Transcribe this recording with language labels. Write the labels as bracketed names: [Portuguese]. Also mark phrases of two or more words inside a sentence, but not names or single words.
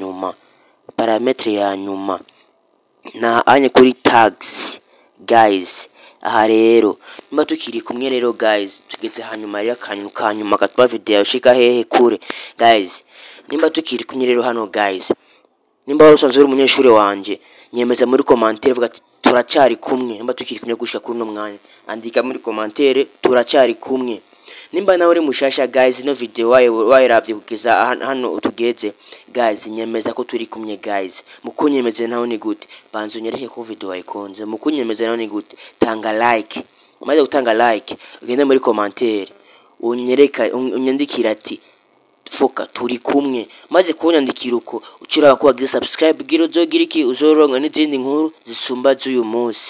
[Rundi] ya nyuma na anye kuri tags guys aha rero nimba tukiri kumwe rero guys tugeze hanyuma rero kanyuma katwa video shika hehe kure guys nimba tukiri kumwe rero hano guys nimba warusanze uri umunyeshuri wanje nyemeza muri commentaire vuga ati turacari kumwe nimba tukiri kumwe gushika kuri no mwanya andika muri commentaire turacari kumwe nimba nawe uri mushasha guys no video wayiravye kugeza hano utugeze guys nyemeza ko turi kumwe guys mukunyemeze naho ni gute banzo nyereke ko video wayikonze mukunyemeze naho ni gute tanga like umaze gutanga like ugende muri commentaire unyereka unyandikira ati Foka turi kumwe maze kunyandikira uko ucira ko wagize subscribe giro zogira iki uzoronka n'izindi nkuru zisumba z'uyu munsi.